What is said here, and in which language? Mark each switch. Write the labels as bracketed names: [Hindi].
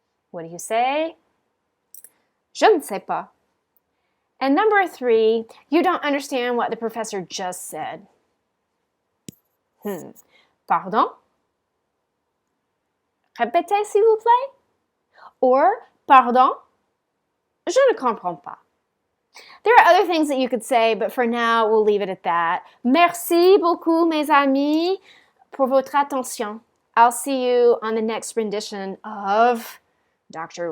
[English] What do you say? [French] Je ne sais pas. [English] And number 3, you don't understand what the professor just said. [French] Pardon? Répétez, s'il vous plaît. Or, pardon? Je ne comprends pas. [English] There are other things that you could say, but for now, we'll leave it at that. [French] Merci beaucoup, mes amis, pour votre attention. [English] I'll see you on the next rendition of Dr.